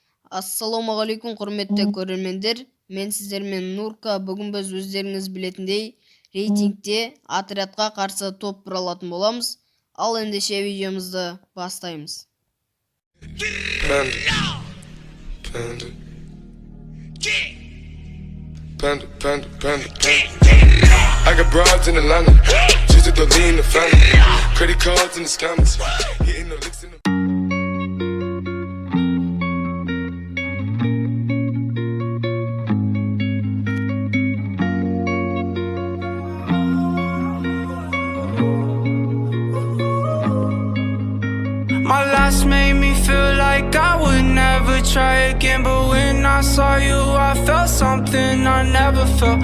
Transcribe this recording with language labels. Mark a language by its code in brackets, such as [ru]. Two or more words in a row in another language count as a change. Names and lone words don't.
[kk] Ассалаумағалейкум құрметті көрермендер. Мен сіздермен Нурка. Бүгін біз өздеріңіз білетіндей рейтингте отрядқа қарсы топ құра алатын боламыз. Ал ендеше видеомызды бастаймыз. [en] I got broads in Atlanta, just to lean the family. Credit cards in the scammers, hitting the licks in the. My last made me feel like I would never try again, but when I saw you, I felt something I never felt.